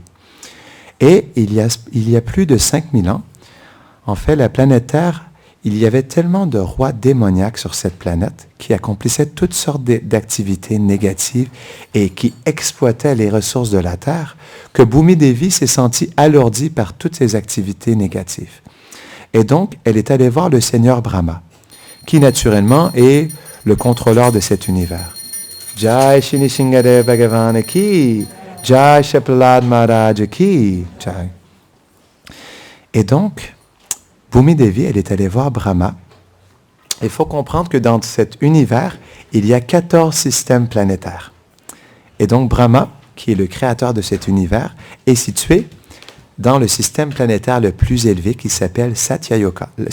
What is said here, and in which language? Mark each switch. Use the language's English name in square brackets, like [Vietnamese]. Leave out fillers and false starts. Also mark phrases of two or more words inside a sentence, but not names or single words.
[French] Et il y a plus de 5000 ans, en fait, la planète Terre, il y avait tellement de rois démoniaques sur cette planète qui accomplissaient toutes sortes d'activités négatives et qui exploitaient les ressources de la Terre que Bhumi Devi s'est sentie alourdie par toutes ces activités négatives. Et donc, elle est allée voir le Seigneur Brahma, qui naturellement est le contrôleur de cet univers. [Hindi] जय श्री नृसिंहदेव भगवान की, जय श्री प्रह्लाद महाराज की, जय. [French] Et donc, Bhumi Devi, elle est allée voir Brahma. Il faut comprendre que dans cet univers, il y a 14 systèmes planétaires. Et donc, Brahma, qui est le créateur de cet univers, est situé dans le système planétaire le plus élevé qui s'appelle Satyaloka.